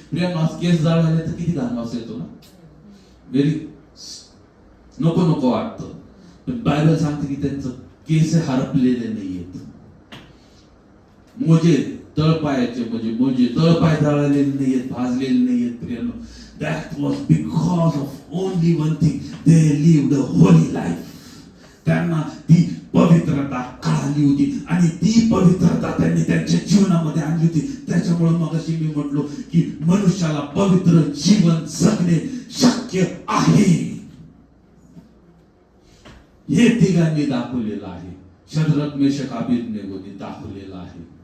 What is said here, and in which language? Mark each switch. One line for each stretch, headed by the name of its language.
Marathi: प्रियांनो, आज केस जळाले तर किती घाण वास येतो ना, व्हेरी नको वाटतं. पण बायबल सांगते की त्यांचं केस हरपलेले नाहीयेत. मोजे तळपायाचे म्हणजे मोजे तळपाय जळालेले नाहीयेत, भाजलेले नाहीयेत.
English: प्रियांनो, that was because of only one thing, they lived a holy life.
Marathi: त्यांना ती पवित्रता कळाली होती आणि ती पवित्रता त्यांनी त्यांच्या जीवनामध्ये आणली होती. त्याच्यामुळे मगाशी मी म्हटलो की मनुष्याला पवित्र जीवन जगणे शक्य आहे. हे 3घांनी दाखवलेलं आहे. शद्रक, मेशक, अबेदनेगोने दाखवलेलं आहे.